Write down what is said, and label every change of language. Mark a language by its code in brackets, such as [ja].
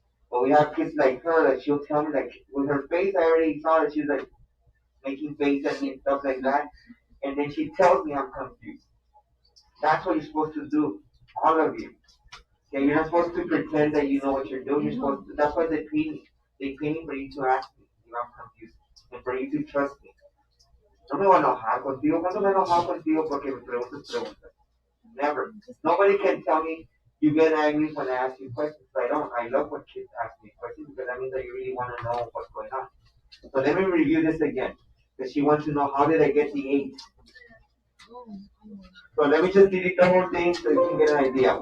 [en] But we have kids like her that she'll tell me, like, with her face, I already saw that she's like making faces at me and stuff like that. And then she tells me I'm confused. That's what you're supposed to do, all of you. Okay, you're not supposed to pretend that you know what you're doing. You're supposed to. That's why they pay me. They pay me for you to ask me if I'm confused and for you to trust me. [es] No me voy a enojar contigo. ¿Cuándo me he enojado contigo porque me preguntas? [en] Never. Nobody can tell me you get angry when I ask you questions. I don't. I love when kids ask me questions because that means that you really want to know what's going on. So let me review this again. Because she wants to know how did I get the 8. So let me just delete the whole thing so you can get an idea.